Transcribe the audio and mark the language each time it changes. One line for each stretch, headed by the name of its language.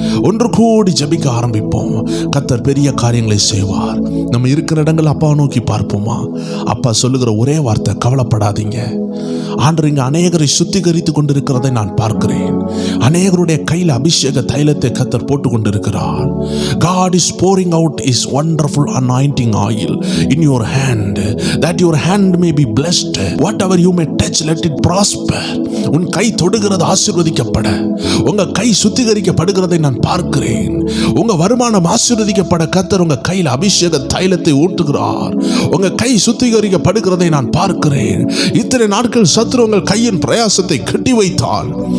Tamil: ஒன்று கூடி ஜெபிக்க ஆரம்பிப்போம். கர்த்தர் பெரிய காரியங்களை செய்வார். நம்ம இருக்கிற இடங்கள் அப்பா நோக்கி பார்ப்போமா? அப்பா சொல்லுகிற ஒரே வார்த்தை, கவலைப்படாதீங்க. ஆண்டவர் இங்க அநேகரை சுத்திகரித்து கொண்டிருக்கிறதை நான் பார்க்கிறேன். அநேகருடைய கையில் அபிஷேக தைலத்தை கர்த்தர் போட்டு கொண்டிருக்கிறார்.
English: God is pouring out his wonderful anointing oil in your hand, that your hand may be blessed. Whatever you may touch, let it prosper.
Tamil: உன் கை தொடுகிறது ஆசீர்வதிக்கப்பட, உங்க கை சுத்திகரிக்கப்படுகிறதை நான் பார்க்கிறேன். உங்க வருமானம் ஆசீர்வதிக்கப்பட கர்த்தர் உங்க கையில் அபிஷேக தைலத்தை ஊற்றுகிறார். உங்க கை சுத்திகரிக்கப்படுகிறதை நான் பார்க்கிறேன். இத்தனை நாட்கள் சத்துரு உங்கள் கையின் பிரயாசத்தை கட்டி வைத்தான்.